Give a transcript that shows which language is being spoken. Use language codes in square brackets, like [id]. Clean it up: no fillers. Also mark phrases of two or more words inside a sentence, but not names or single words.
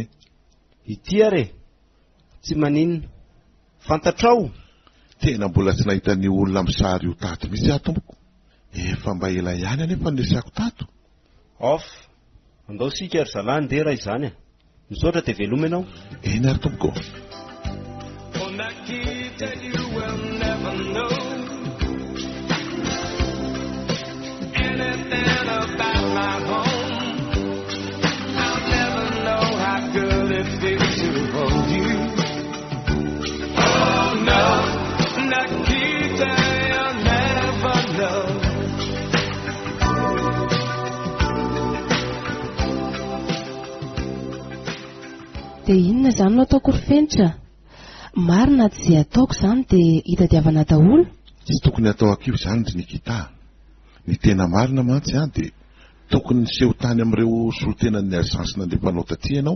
[mg] ity are tsy maninona fantatrao tena mbola tsy nahita ny olona misary io tato mihitsy aho tompoko efa mba ela ihany anefa niresako tato off andao sika ry zalahy ndera izany a misaotra dia veloma ianao eny ary tompoko [en] On that key that you will never know anything about my home. I'll never know how good it feels to hold you. Oh no, Nikita, you'll never know. [mg] dia inona zany no ataoko rifenitra marina tsy izay ataoko zany dia hitadiavana daholo tsy tokony atao akivo zany ry Nikita ny tena marina mantsy a dia tokony niseho tany amin'ireo solontenan'ny agence nandefanao taty ianao